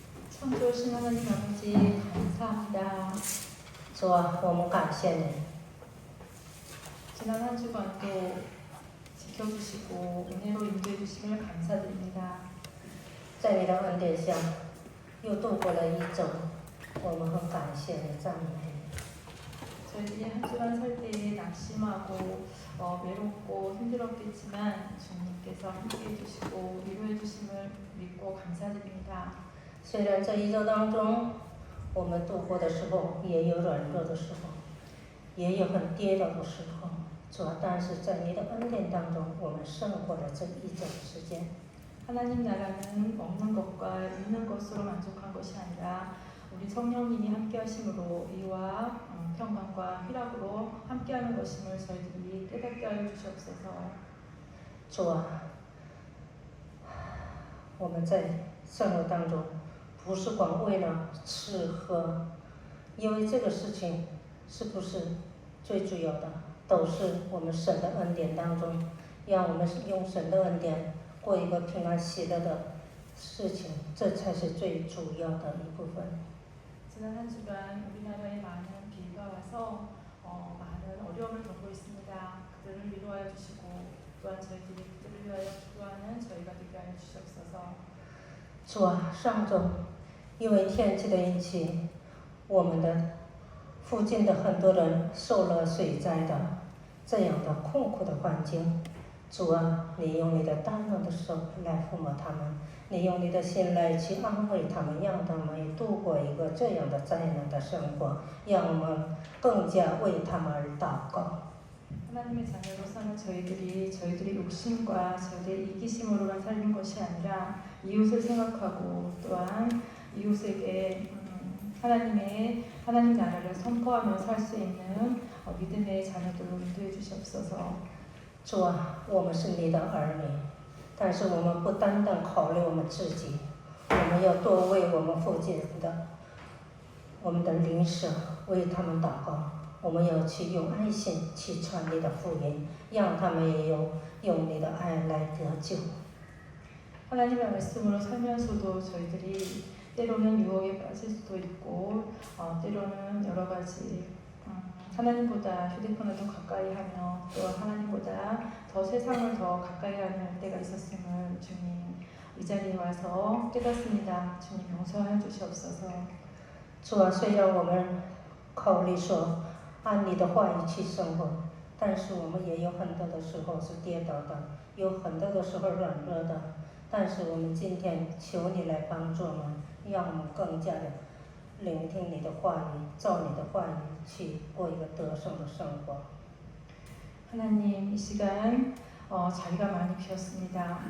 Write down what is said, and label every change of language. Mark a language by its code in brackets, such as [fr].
[ko] 创作是하나님 아버지 감사합니다. [zh] 主啊，我们感谢你。 [ko] 지난 한 주간도 지켜주시고 은혜로 인도해 주심을 감사드립니다. [zh] 在你的恩典下，又度过了一周，我们很感谢你，赞美你。 [ko] 저희들이 한 주간 살 때에 낙심하고 외롭고 힘들었겠지만 주님께서 함께해 주시고 위로해 주심을 믿고 감사드립니다. [zh] 虽然这一周当中，我们度过的时候也有软弱的时候，也有很跌倒的时候，主啊，但是在你的恩典当中，我们胜过了这一周的时间。 [ko] 하나님 나라는 없는 것과 있는 것으로 만족한 것이 아니라 우리 성령님이 함께하심으로 의와 평강과 희락으로 함께하는 것임을 저희들이 깨닫게 하여 주시옵소서. [zh] 主啊，我们在生活当中不是光为了吃喝，因为这个事情是不是最主要的，都是我们神的恩典当中，让我们用神的恩典过一个平安喜乐的事情，这才是最主要的一部分。 [ko] 지난 한 주간 우리나라에 많은 비가 와서 많은 어려움을 겪고 있습니다. 그들을 위로하여 주시고 또한 저희들이 그들을 위하여 기도하는 저희가 되게 하여 주시옵소서. [zh] 主啊，上周因为天气的引起，我们的附近的很多人受了水灾的这样的困苦的环境。主啊，你用你的大能的手来抚摸他们，你用你的心来去安慰他们，让他们度过一个这样的灾难的生活，让我们更加为他们而祷告。 [ko] 하나님의 자녀로서는 저희들이 욕심과 저희들의 이기심으로만 살는 것이 아니라 이웃을 생각하고 또한 이웃에게 하나님 나라를 선포하며 살 수 있는 믿음의 자녀들로 인도해 주시옵소서. [zh] 主啊，我们是你的儿女，但是我们不单单考虑我们自己，我们要多为我们附近的我们的邻舍为他们祷告。我们要去用爱心去传你的福音，让他们也用你的爱来得救。 [ko] 하나님의 말씀으로 살면서도 저희들이 때로는 유혹에 빠질 수도 있고 때로는 여러 가지 하나님보다 휴대폰을 더 가까이 하며 또 하나님보다 더 세상을 더 가까이 하는 때가 있었음을 주님 이 자리에 와서 깨닫습니다. 주님 용서해 주시옵소서. [zh] 主啊，虽然我们考虑说 按你的话语去生活，但是我们也有很多的时候是跌倒的，有很多的时候软弱的。但是我们今天求你来帮助我们，让我们更加的聆听你的话语，照你的话语去过一个得胜的生活。 [ko] 하나님 이 시간 자리가 많이 비었습니다.